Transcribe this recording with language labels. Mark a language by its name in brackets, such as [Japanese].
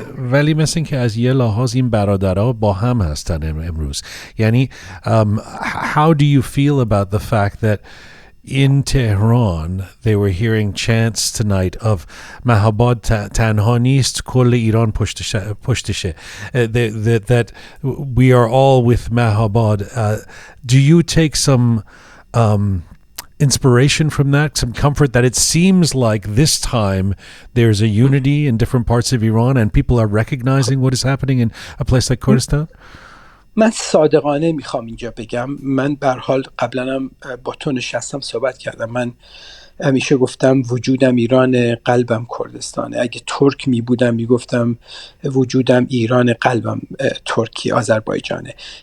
[Persian] ولی مثل که از یه لحاظ این برادرها با هم هستن امروز. یعنی [English] how do you feel about the fact that in Tehran they were hearing chants tonight of [Persian] Mahabad tanha nist kol Iran pushteshe, [English] that we are all with Mahabad. Do you take some inspiration from that, some comfort that it seems like this time there's a unity in different parts of Iran and people are recognizing what is happening in a place like Kurdistan? [Persian] من صادقانه میخوام اینجا بگم، من به هر حال قبلا هم با تو نشستم صحبت کردم، من همیشه گفتم وجودم ایران، قلبم کردستانه. اگه ترک میبودم میگفتم وجودم ایران، قلبم ترکی، آذربایجانه.